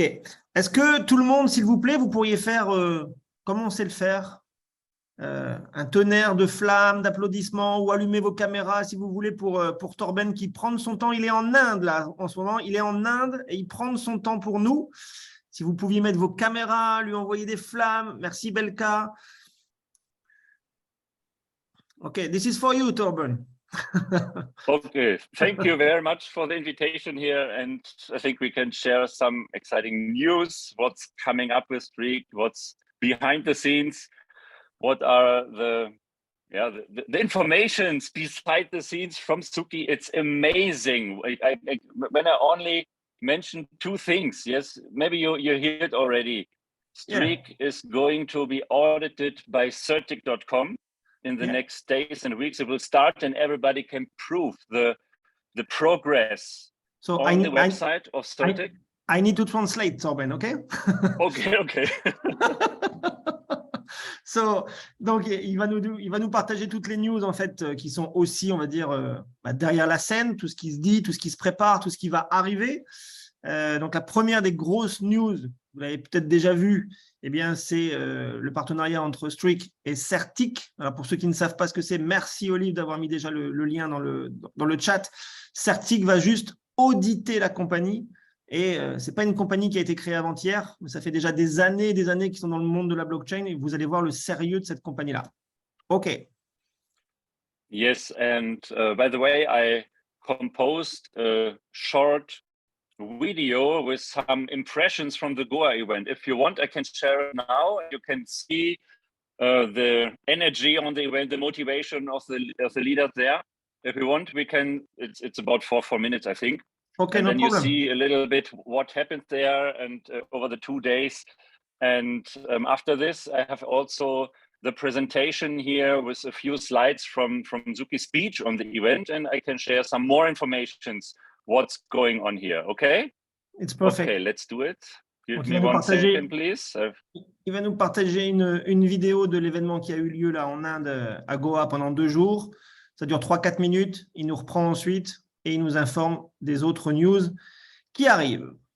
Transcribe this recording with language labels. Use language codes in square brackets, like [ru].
[fr] Est-ce que tout le monde, s'il vous plaît, vous pourriez faire, comment on sait le faire, un tonnerre de flammes, d'applaudissements, ou allumer vos caméras si vous voulez pour Torben qui prend son temps. Il est en Inde là en ce moment. Il est en Inde et il prend son temps pour nous. Si vous pouviez mettre vos caméras, lui envoyer des flammes. Merci Belka. [en] Ok, this is for you, Torben. Okay, thank you very much for the invitation here, and I think we can share some exciting news, what's coming up with STREAKK, what's behind the scenes, what are the informations beside the scenes from Suki. It's amazing. When I only mention two things, yes, maybe you hear it already. STREAKK is going to be audited by Certic.com. In the next days and weeks. It will start, and everybody can prove the progress on the website of Certic. I need to translate, Torben, okay? Okay. [fr] Donc, il va nous partager toutes les news en fait qui sont aussi, on va dire, derrière la scène, tout ce qui se dit, tout ce qui se prépare, tout ce qui va arriver. Donc, la première des grosses news, vous l'avez peut-être déjà vu, eh bien, c'est le partenariat entre STREAKK et Certic. Alors, pour ceux qui ne savent pas ce que c'est, merci Olive d'avoir mis déjà le lien dans le chat. Certic va juste auditer la compagnie. Et ce n'est pas une compagnie qui a été créée avant-hier, mais ça fait déjà des années qu'ils sont dans le monde de la blockchain et vous allez voir le sérieux de cette compagnie-là. OK. [en] Yes, and by the way, I composed a short video with some impressions from the Goa event. If you want, I can share it now. You can see the energy on the event, the motivation of the leaders there. If you want, we can. It's about 4 minutes, I think. Okay, and no then problem. You see a little bit what happened there and over the 2 days. And after this, I have also the presentation here with a few slides from Suki's speech on the event, and I can share some more informations what's going on here. Okay? It's perfect. Okay, let's do it. Give Okay, me 1 second, please. [fr] Il va nous partager une vidéo de l'événement qui a eu lieu là en Inde, à Goa, pendant 2 jours. Ça dure 3-4 minutes. Il nous reprend ensuite et il nous informe des autres news qui arrivent.